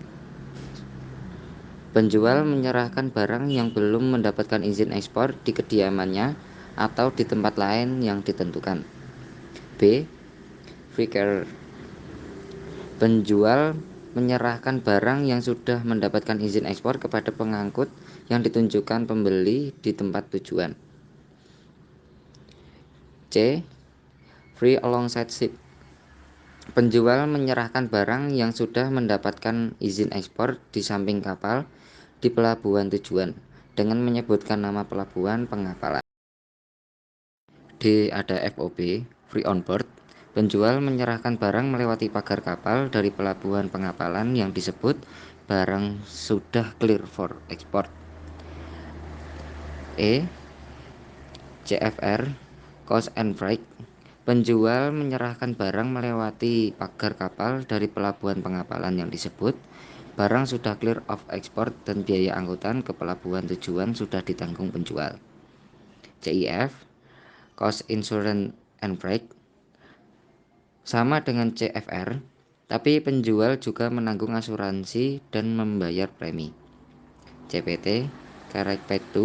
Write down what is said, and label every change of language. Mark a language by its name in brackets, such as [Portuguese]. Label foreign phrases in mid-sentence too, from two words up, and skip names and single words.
[Indonesian] Penjual menyerahkan barang yang belum mendapatkan izin ekspor di kediamannya atau di tempat lain yang ditentukan. [English] B. Free carrier. [Indonesian] Penjual menyerahkan barang yang sudah mendapatkan izin ekspor kepada pengangkut yang ditunjukkan pembeli di tempat tujuan. [English] C. Free alongside ship. [Indonesian] Penjual menyerahkan barang yang sudah mendapatkan izin ekspor di samping kapal di pelabuhan tujuan dengan menyebutkan nama pelabuhan pengapalan. [English] D. Ada FOB, Free on board. [Indonesian] Penjual menyerahkan barang melewati pagar kapal dari pelabuhan pengapalan yang disebut barang sudah [English] clear for export. E. CFR, Coast and Freight. [Indonesian] Penjual menyerahkan barang melewati pagar kapal dari pelabuhan pengapalan yang disebut barang sudah [English] clear of export [Indonesian] dan biaya angkutan ke pelabuhan tujuan sudah ditanggung penjual. [English] CIF, Cost Insurance and Freight. [Indonesian] Sama dengan CFR, tapi penjual juga menanggung asuransi dan membayar premi. [English] CPT, Carriage Paid to.